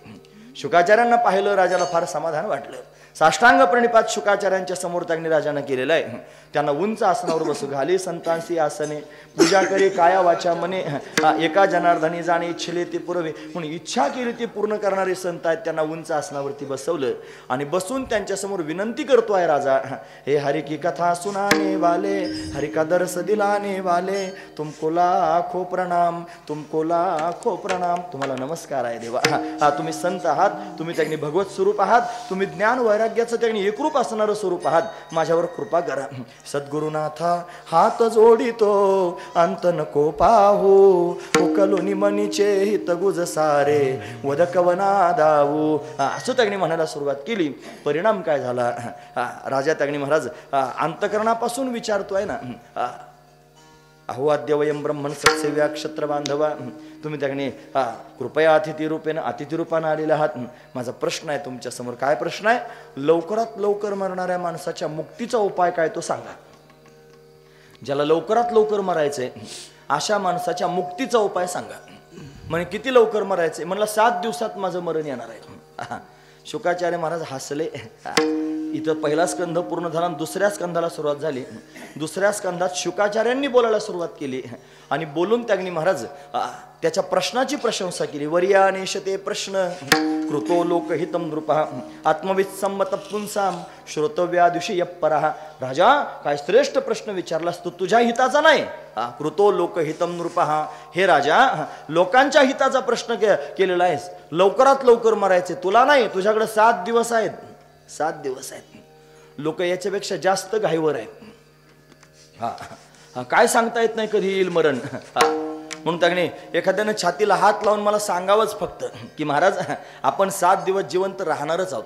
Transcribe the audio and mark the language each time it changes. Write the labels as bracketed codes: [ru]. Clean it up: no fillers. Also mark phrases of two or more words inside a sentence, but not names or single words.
[mr] शुकाचार्यांना पाहिलं, राजाला फार समाधान वाटलं. साष्टांग प्रणिपात शुकाचार्यांच्या समोर त्यांनी राजानं केलेलं आहे. त्यांना उंच आसनावर बसू घाली संतांसी आसने पूजा करे काया वाचा मने एका जनार्दनी जाणे इच्छिले ते पुरवे. म्हणून इच्छा केली ती पूर्ण करणारे संत आहेत. त्यांना उंच आसनावरती बसवलं आणि बसून त्यांच्यासमोर विनंती करतो आहे राजा, [hi] हे हरि की कथा सुनाने वाले हरि का दर्श दिलाने वाले तुमको लाखो प्रणाम, तुमको लाखो प्रणाम. [mr] तुम्हाला नमस्कार आहे देवा. तुम्ही संत आहात, तुम्ही त्यांनी भगवत स्वरूप आहात, तुम्ही ज्ञान वैराग्याचं त्यांनी एकरूप असणारं स्वरूप आहात. माझ्यावर कृपा करा. सद्गुरुनाथा हात जोडितो अंत नको पाहू, उकलुनी मनीचे हित गुज सारे वदकवना दाऊ. असं त्यांनी म्हणायला सुरुवात केली. परिणाम काय झाला? राजा त्यांनी महाराज अंतकरणापासून विचारतोय ना, [sa] अहो अद्य वयम ब्रह्मण सत्सेव्या क्षत्र बांधवा. [mr] तुम्ही त्याने कृपया अतिथीरूपानं आलेले आहात. माझा प्रश्न आहे तुमच्या समोर. काय प्रश्न आहे? लवकरात लवकर मरणाऱ्या माणसाच्या मुक्तीचा उपाय काय तो सांगा. ज्याला लवकरात लवकर मरायचंय अशा माणसाच्या मुक्तीचा उपाय सांगा. म्हणजे किती लवकर मरायचंय? म्हणलं 7 दिवसात माझं मरण येणार आहे. शुकाचार्य महाराज हसले. इथं पहिला स्कंध पूर्ण झाला, दुसऱ्या स्कंधाला सुरुवात झाली. दुसऱ्या स्कंधात शुकाचार्यांनी बोलायला सुरुवात केली आणि बोलून त्यांनी महाराज त्याच्या प्रश्नाची प्रशंसा केली. [sa] वर्यानेशते प्रश्न कृतो लोकहितम नृपः आत्मवित्सम्मत पुंसाम श्रोतव्यादिषय परः. [mr] राजा, काय श्रेष्ठ प्रश्न विचारलास तू, तुझ्या हिताचा नाही. [sa] कृतो लोकहितम नृपः, [mr] हे राजा लोकांच्या हिताचा प्रश्न केलेला आहेस. लवकरात लवकर मरायचे तुला नाही, तुझ्याकडे 7 दिवस आहेत. 7 दिवस आहेत. लोक याच्यापेक्षा जास्त घाईवर आहेत. काय सांगता येत नाही कधी येईल मरण. म्हणून त्याने एखाद्याने छातीला हात लावून मला सांगावंच फक्त की महाराज आपण 7 दिवस जिवंत राहणारच आहोत.